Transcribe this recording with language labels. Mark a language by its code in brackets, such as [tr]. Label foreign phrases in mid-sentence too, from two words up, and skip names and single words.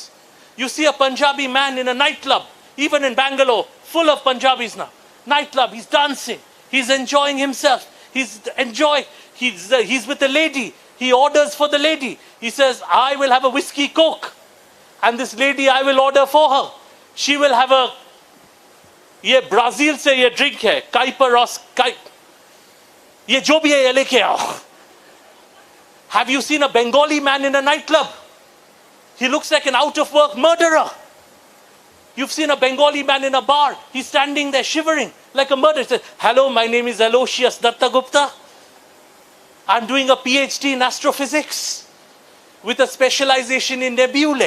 [en] You see a Punjabi man in a nightclub, even in Bangalore, full of Punjabis now. Nightclub, he's dancing, he's enjoying himself, he's with a lady, he orders for the lady. He says, "I will have a whiskey coke, and this lady I will order for her. She will have a, [hi] ye Brazil se ye drink hai, Kaiparos, ये जो भी है ये लेके आओ." [en] Have you seen a Bengali man in a nightclub? He looks like an out-of-work murderer. You've seen a Bengali man in a bar. He's standing there shivering like a murderer. He says, "Hello, my name is Aloysius Dattagupta. I'm doing a PhD in astrophysics with a specialization in nebulae."